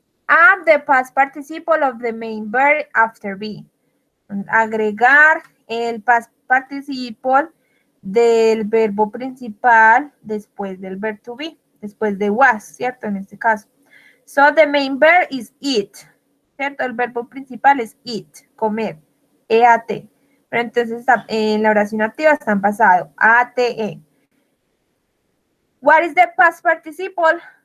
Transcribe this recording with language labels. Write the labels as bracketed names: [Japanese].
[English] Add the past participle of the main verb after be. [Spanish] Agregar el past participle del verbo principal después del verb to be, después de was, ¿cierto? En este caso. [English] So, the main verb is eat, ¿cierto? [Spanish] El verbo principal es eat, comer, [English] E-A-T. [Spanish] Pero entonces en la oración activa está en pasado, A-T-E. [English] What is the past participle?